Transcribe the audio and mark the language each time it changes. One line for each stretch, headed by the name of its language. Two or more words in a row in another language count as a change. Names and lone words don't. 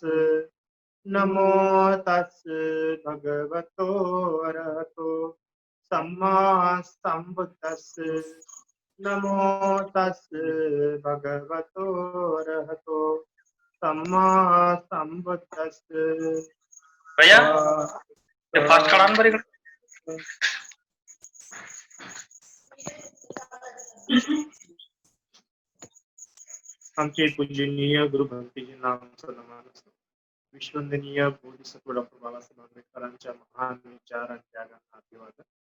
Pali: नमो तस् भगवतो अरहतो सम्मा संबुद्धस्। नमो तस् भगवतो अरहतो सम्मा संबुद्धस्।
Marathi: भैया ते फास्ट काढा ना बरं इकडे. आमचे पूजनीय गुरु भक्तीजी नामचं नमन विश्वंदनीय बोधिसत्व डॉक्टर बाबासाहेब आंबेडकरांच्या महान विचार आणि त्यागांना अभिवादन.